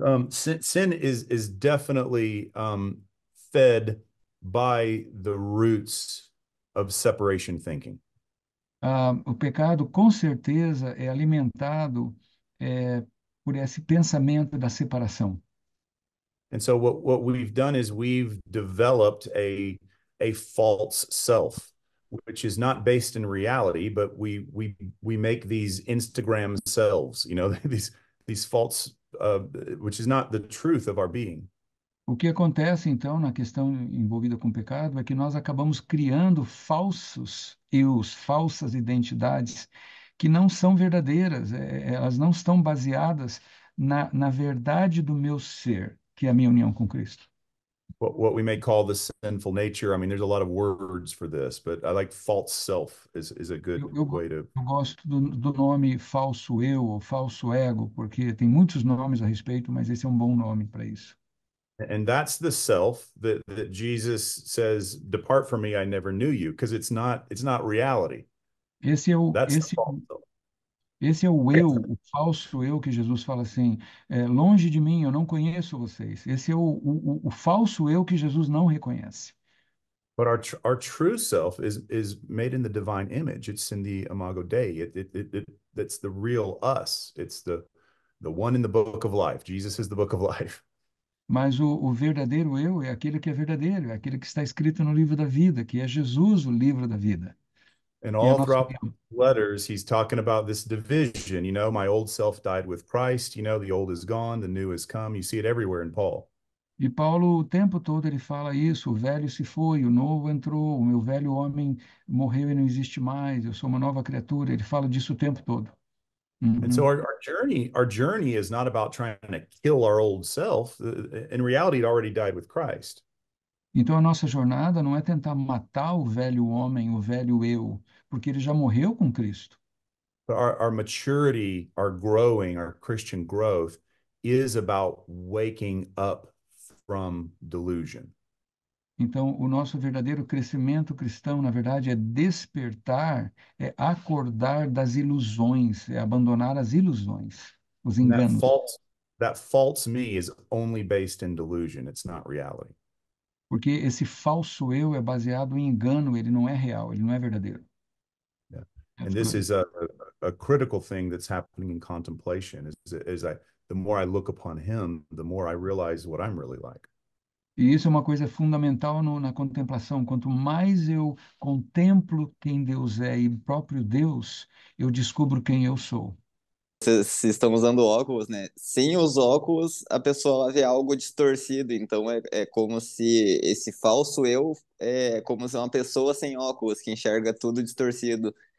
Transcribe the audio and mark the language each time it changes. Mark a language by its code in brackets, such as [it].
[en] Sin is definitely fed by the roots of separation thinking. [pt] O pecado, com certeza, é alimentado por esse pensamento da separação. [en] And so what we've done is we've developed a false self, which is not based in reality, but we make these Instagram selves, you know, these false, which is not the truth of our being. [pt] O que acontece, então, na questão envolvida com o pecado é que nós acabamos criando falsos eus, falsas identidades que não são verdadeiras, elas não estão baseadas na verdade do meu ser, que é a minha união com Cristo. [en] What we may call the sinful nature. I mean, there's a lot of words for this, but I like false self is a good way to. [pt] Eu gosto do nome falso eu ou falso ego, porque tem muitos nomes a respeito, mas esse é um bom nome para isso. [en] And that's the self that Jesus says, "Depart from me, I never knew you," because it's not reality. [pt] Esse é o, [en] That's the [pt] esse, [en] false self. [pt] esse é o eu, o falso eu que Jesus fala assim, longe de mim, eu não conheço vocês. Esse é o falso eu que Jesus não reconhece. [en] But our true self is made in the divine image. It's in the Imago Dei. That's the real us. It's the one in the book of life. Jesus is the book of life. [pt] Mas o verdadeiro eu é aquele que é verdadeiro, é aquele que está escrito no livro da vida, que é Jesus, o livro da vida. [en] And [pt] Que é [en] all [pt] nosso [en] throughout the letters, he's talking about this division. You know, my old self died with Christ. You know, the old is gone, the new has come. You see it everywhere in Paul. [pt] E Paulo, o tempo todo, ele fala isso: o velho se foi, o novo entrou, o meu velho homem morreu e não existe mais, eu sou uma nova criatura. Ele fala disso o tempo todo. [en] And so Uhum. our journey is not about trying to kill our old self. In reality, it already died with Christ. [pt] Então, a nossa jornada não é tentar matar o velho homem, o velho eu, porque ele já morreu com Cristo. [en] But our maturity, our growing, our Christian growth is about waking up from delusion. [pt] Então, o nosso verdadeiro crescimento cristão, na verdade, é despertar, é acordar das ilusões, é abandonar as ilusões, os [en] And that [pt] enganos. [en] false that false me is only based in delusion. It's not reality. [pt] Porque esse falso eu é baseado em engano, ele não é real, ele não é verdadeiro. [en] Yeah. That's And this good. is a critical thing that's happening in contemplation is the more I look upon him, the more I realize what I'm really like. [pt] E isso é uma coisa fundamental na contemplação. Quanto mais eu contemplo quem Deus é e o próprio Deus, eu descubro quem eu sou. Se estão usando óculos, né? Sem os óculos, a pessoa vê algo distorcido. Então é como se esse falso eu é como se uma pessoa sem óculos que enxerga tudo distorcido.